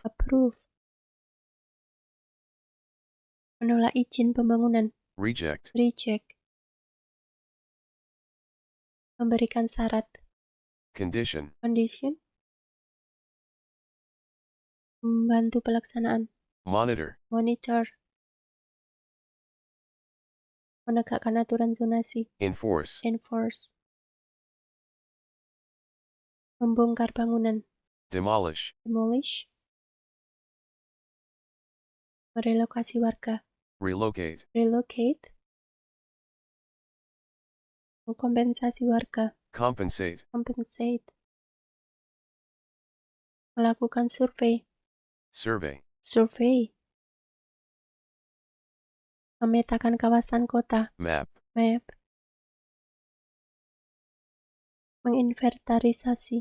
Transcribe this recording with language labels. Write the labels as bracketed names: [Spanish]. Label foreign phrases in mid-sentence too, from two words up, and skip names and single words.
[Indonesian] approve, menolak izin pembangunan, [English] reject, [Indonesian] reject, memberikan syarat, [English] condition, [Indonesian] condition, membantu pelaksanaan, [English] monitor, [Indonesian] monitor, menegakkan aturan zonasi, [English] enforce, [Indonesian] enforce, membongkar bangunan, [English] demolish, [Indonesian] demolish, merelokasi warga, [English] relocate, [Indonesian] relocate, mengkompensasi warga, [English] compensate, compensate, [Indonesian] melakukan survei, [English] survey, [Indonesian] survey, memetakan kawasan kota, [English] map, [Indonesian] map, menginventarisasi,